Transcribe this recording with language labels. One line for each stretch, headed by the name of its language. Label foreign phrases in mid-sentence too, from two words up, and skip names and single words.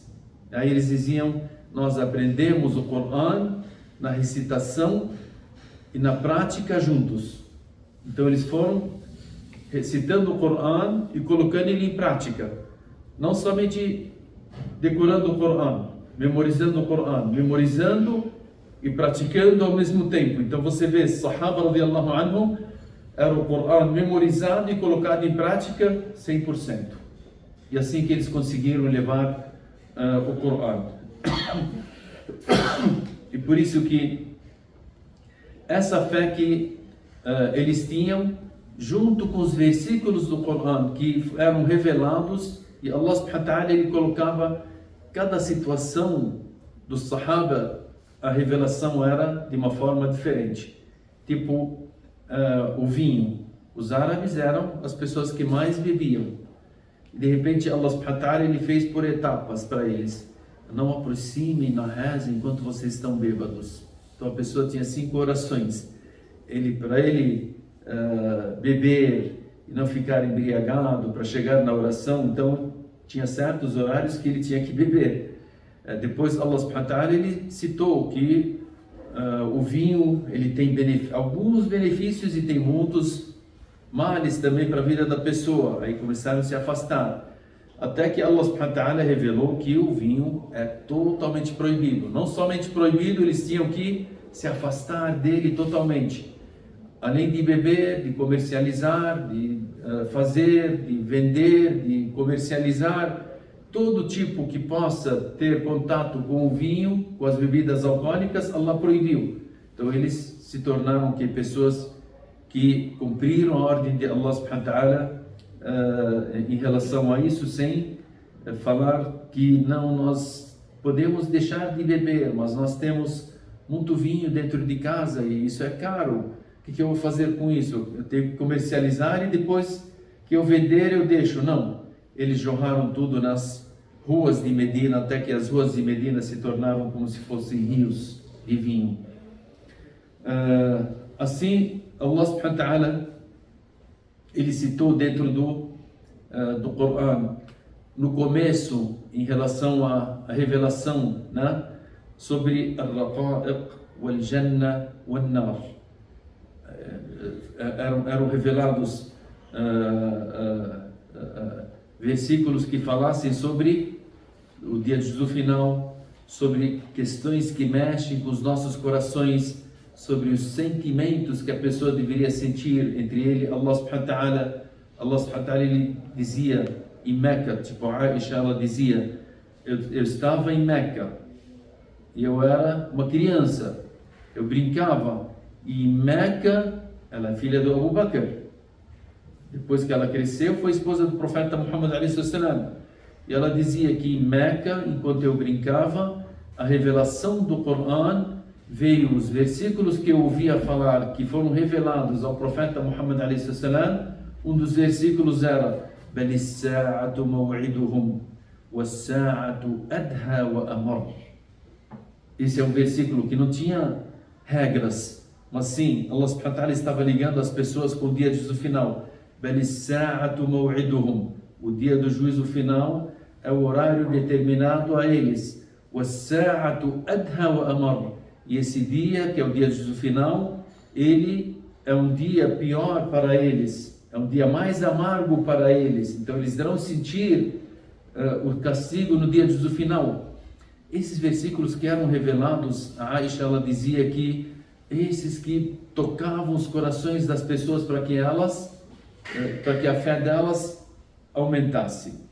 Portuguese: Aí eles diziam: nós aprendemos o Corão na recitação e na prática juntos. Então eles foram recitando o Corão e colocando ele em prática. Não somente decorando o Corão, memorizando o Corão, memorizando e praticando ao mesmo tempo. Então você vê,
Arabic: الصحابة رضي الله عنهم,
Portuguese: era o Corão memorizado e colocado em prática 100%. e assim que eles conseguiram levar o Corão. E por isso que essa fé que eles tinham, junto com os versículos do Corão que eram revelados, e Allah
Arabic: سبحانه وتعالى,
Portuguese: ele colocava cada situação dos Sahaba, a revelação era de uma forma diferente. Tipo, o vinho. Os árabes eram as pessoas que mais bebiam. E de repente Allah
Arabic: سبحانه وتعالى,
Portuguese: ele fez por etapas para eles. Não aproximem na reza enquanto vocês estão bêbados. Então a pessoa tinha 5 orações. Para ele beber e não ficar embriagado, para chegar na oração, então tinha certos horários que ele tinha que beber. Depois Allah
Arabic: سبحانه وتعالى,
Portuguese: ele citou que o vinho ele tem alguns benefícios e tem muitos males também para a vida da pessoa. Aí começaram a se afastar. Até que Allah
Arabic: سبحانه وتعالى
Portuguese: revelou que o vinho é totalmente proibido. Não somente proibido, eles tinham que se afastar dele totalmente. Além de beber, de comercializar, de fazer, de vender, de comercializar, todo tipo que possa ter contato com o vinho, com as bebidas alcoólicas, Allah proibiu. Então eles se tornaram pessoas que cumpriram a ordem de Allah
Arabic: سبحانه وتعالى
Portuguese: em relação a isso, sem falar que não, nós podemos deixar de beber, mas nós temos muito vinho dentro de casa e isso é caro. O que eu vou fazer com isso? Eu tenho que comercializar e depois que eu vender eu deixo. Não, eles jorraram tudo nas ruas de Medina, até que as ruas de Medina se tornaram como se fossem rios de vinho. Assim, Allah
Arabic: سبحانه وتعالى,
Portuguese: ele citou dentro do Corão, no começo, em relação à revelação, né, sobre
Arabic: الرقائق والجنة والنار.
Portuguese: Eram revelados versículos que falassem sobre o dia de juízo final, sobre questões que mexem com os nossos corações, sobre os sentimentos que a pessoa deveria sentir entre ele. Allah
Arabic: سبحانه وتعالى,
Portuguese: ele dizia em Meca, tipo Aisha, ela dizia, eu estava em Meca e eu era uma criança, eu brincava, e em Meca, ela é filha do Abu Bakr. Depois que ela cresceu, foi esposa do profeta Muhammad a.s. E ela dizia que em Meca, enquanto eu brincava, a revelação do Corão veio, os versículos que eu ouvia falar, que foram revelados ao profeta Muhammad a.s. Um dos versículos era
Arabic: بَلِ السَّاعَةُ مَوْعِدُهُمْ وَالسَّاعَةُ أَدْهَى وَأَمَرُّ.
Portuguese: Esse é um versículo que não tinha regras, mas sim, Allah
Arabic: سبحانه وتعالى
Portuguese: estava ligando as pessoas com o dia do juízo final.
Arabic: بَلِ السَّاعَةُ مَوْعِدُهُمْ.
Portuguese: O dia do juízo final é o horário determinado a eles.
Arabic: وَالسَّاعَةُ أَدْهَى وَأَمَرُّ.
Portuguese: E esse dia, que é o dia do juízo final, ele é um dia pior para eles, é um dia mais amargo para eles. Então eles irão sentir o castigo no dia do juízo final. Esses versículos que eram revelados, a Aisha, ela dizia que esses que tocavam os corações das pessoas para que a fé delas aumentasse.